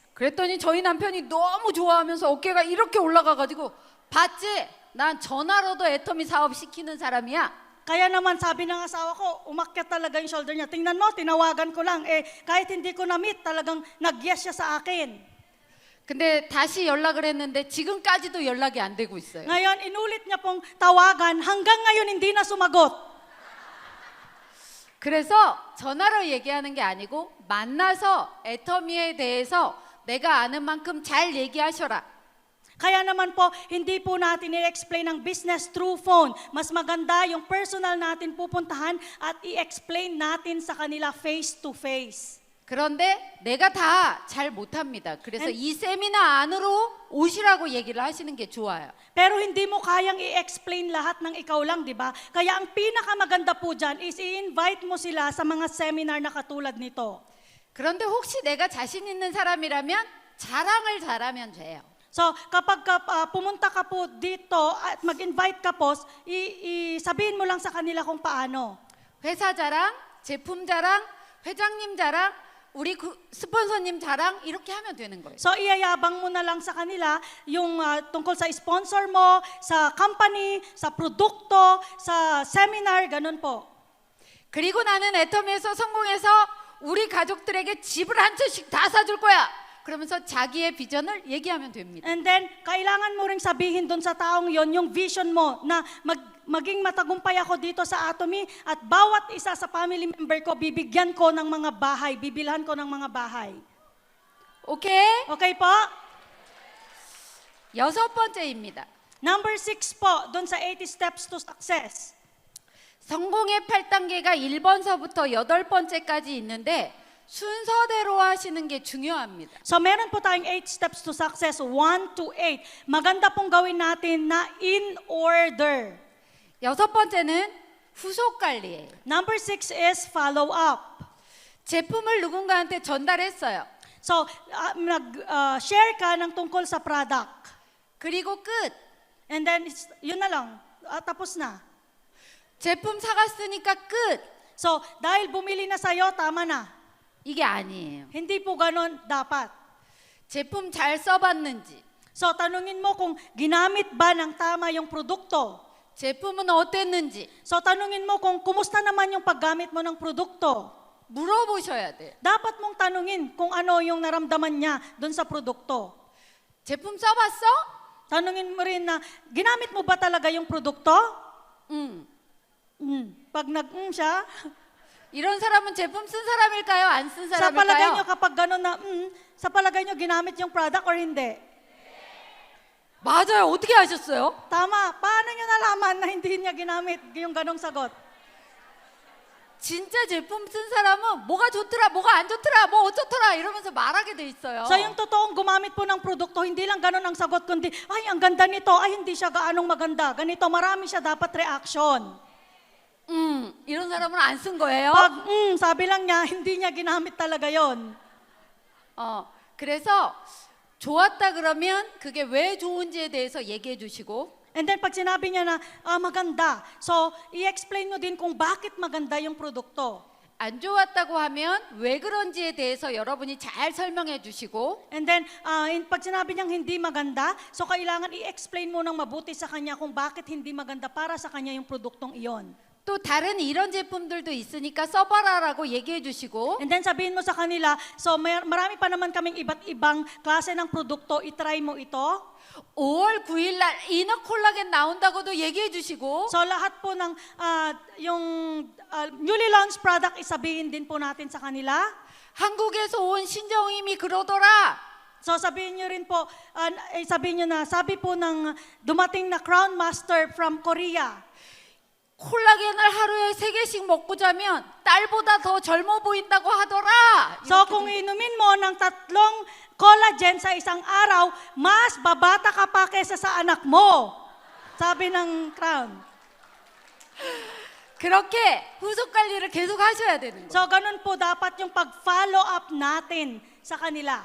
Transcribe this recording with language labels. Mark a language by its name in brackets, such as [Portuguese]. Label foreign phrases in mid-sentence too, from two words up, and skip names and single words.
[Korean] 그랬더니 저희 남편이 너무 좋아하면서 어깨가 이렇게 올라가가지고 봤지? 난 전화로도 애터미 사업 시키는 사람이야. [Filipino] Kaya naman sabi ng asawa ko, umakyat talaga yung shoulder niya. Tingnan mo, tinawagan ko lang. Kahit hindi ko na-meet, talagang nag-yes siya sa akin. [Korean] 근데 다시 연락을 했는데 지금까지도 연락이 안 되고 있어요. [Filipino] Ngayon, inulit niya pong tawagan. Hanggang ngayon, hindi na sumagot. [Korean] 그래서 전화로 얘기하는 게 아니고 만나서 애터미에 대해서 내가 아는 만큼 잘 얘기하셔라. [Filipino] Kaya naman po, hindi po natin i-explain ang business [English] through phone. [Filipino] Mas maganda yung personal natin pupuntahan at i-explain natin sa kanila [English] face to face. [Korean] 그런데 내가 다 잘 못합니다. 그래서 이 세미나 안으로 오시라고 얘기를 하시는 게 좋아요. [Filipino] Pero hindi mo kayang i-explain lahat ng ikaw lang, di ba? Kaya ang pinakamaganda po dyan is i-invite mo sila sa mga seminar na katulad nito. [Korean] 그런데 혹시 내가 자신 있는 사람이라면 자랑을 잘하면 돼요. [Filipino] So, kapag pumunta ka po dito at mag-invite ka po, sabihin mo lang sa kanila kung paano. [Korean] 회사 자랑, 제품 자랑, 회장님 자랑, 우리 스폰서님 자랑 이렇게 하면 되는 거예요. [Filipino] So, iyayabang mo na lang sa kanila yung tungkol sa sponsor mo, sa company, sa produkto, sa seminar, ganun po. [Korean] 그리고 나는 애터미에서 성공해서 우리 가족들에게 집을 한 채씩 다 사줄 거야. 그러면서 자기의 비전을 얘기하면 됩니다. [English] And then, [Filipino] kailangan mo ring sabihin doon sa taong yon yung vision mo na maging matagumpay ako dito sa Atomy at bawat isa sa family member ko, bibigyan ko ng mga bahay, bibilhan ko ng mga bahay. [Korean] 오케이? [Filipino] Okay po? [Korean] 6번째입니다. [English] Number 6 [Filipino] po, doon sa [English] 80 steps to success. [Korean] 성공의 8단계가 1번서부터 8번째까지 있는데 순서대로 하시는 게 중요합니다. [Filipino] So meron po tayong 8 [English] steps to success, [Filipino] 1 to 8. Maganda pong gawin natin na in order. [Korean] 6번째는 후속 관리예요. [English] Number 6 is follow up. [Korean] 제품을 누군가한테 전달했어요. [Filipino] So, share ka ng tungkol sa product. [Korean] 그리고 끝. [English] And then, [Filipino] yun na lang. Tapos na. [Korean] 제품 사갔으니까 끝. [Filipino] So, dahil bumili na sa'yo, tama na. [Korean] 이게 아니에요. [Filipino] Hindi po ganon dapat. [Korean] 제품 잘 써봤는지, [Filipino] So, tanungin mo kung ginamit ba ng tama yung produkto. [Korean] 제품은 어땠는지 [Filipino] So, tanungin mo kung kumusta naman yung paggamit mo ng produkto. [Korean] 물어보셔야 돼요. [Filipino] Dapat mong tanungin kung ano yung naramdaman niya doon sa produkto. [Korean] 제품 써봤어? [Filipino] Tanungin mo rin na, ginamit mo ba talaga yung produkto? [Korean] 응. [Filipino] Pag siya, [Korean] 이런 사람은 제품 쓴 사람일까요? 안 쓴 [Filipino] sa palagay nyo [Korean] 사람일까요? [Filipino] kapag gano'n na, sa palagay nyo ginamit yung product or hindi? [Korean] 맞아요. 어떻게 아셨어요? [Filipino] Tama. Paano nyo nalaman na hindi niya ginamit yung ganong sagot? [Korean] 진짜 제품 쓴 사람은 뭐가 좋더라, 뭐가 안 좋더라, 뭐 어쩌더라 이러면서 말하게 돼 있어요. [Filipino] So yung totoong gumamit po ng produkto, hindi lang ganon ang sagot, kundi, ay, ang ganda nito, ay, hindi siya gaanong maganda. Ganito, marami siya dapat reaction. [Korean] 이런 사람은 안 쓴 거예요. [Filipino] Pag, sabi lang niya, hindi niya ginamit talaga yon. [Korean] 그래서 좋았다 그러면 그게 왜 좋은지에 대해서 얘기해 주시고 [English] And then [Filipino] pag sinabi niya na, maganda, so i-explain mo din kung bakit maganda yung produkto. [Korean] 안 좋았다고 하면 왜 그런지에 대해서 여러분이 잘 설명해 주시고 [English] And then, [Filipino] pag sinabi niyang hindi maganda, so kailangan i-explain mo ng mabuti sa kanya kung bakit hindi maganda para sa kanya yung produktong iyon. [Korean] 또 다른 이런 제품들도 있으니까 써봐라라고 얘기해 주시고 [English] And then [Filipino] sabihin mo sa kanila, so marami pa naman kaming iba't ibang klase ng produkto, itry mo ito. [Korean] 5월 9일 날 이너 콜라겐 나온다고도 얘기해 주시고 [Filipino] So lahat po ng yung [English] newly launched product [Filipino] isabihin din po natin sa kanila. [Korean] 한국에서 온 신정임이 그러더라. [Filipino] So sabihin nyo rin po, sabihin nyo na, sabi po ng dumating na [English] Crown Master from Korea, [Korean] 콜라겐을 하루에 3개씩 먹고 자면 딸보다 더 젊어 보인다고 하더라. [Filipino] so kung inumin mo ng 3 collagen sa isang araw, mas babata ka pa kesa sa anak mo. Sabi ng Crown. [Korean] 그렇게 후속 관리를 계속 하셔야 되는 거예요. [Filipino] So ganun po dapat yung pag-follow up natin sa kanila.